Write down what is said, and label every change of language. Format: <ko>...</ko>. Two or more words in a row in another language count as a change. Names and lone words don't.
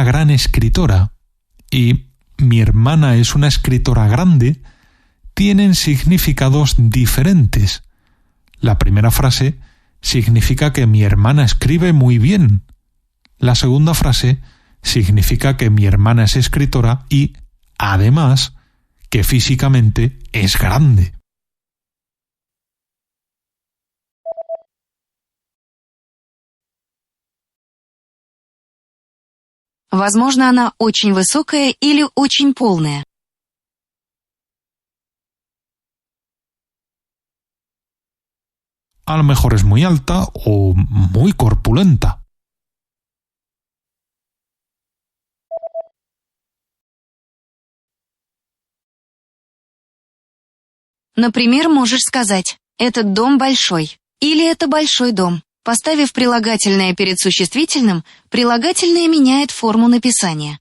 <es>gran escritora y mi hermana es una escritora grande tienen significados diferentes. La primera frase significa que mi hermana escribe muy bien. La segunda frase significa que mi hermana es escritora y, además, que físicamente es grande.</es> <ru>Возможно, она очень высокая или очень полная.</ru> <es>A lo mejor es muy alta o muy corpulenta.</es> <ru>Например, можешь сказать «этот дом большой» или «это большой дом». Поставив прилагательное перед существительным, прилагательное меняет форму написания.</ru>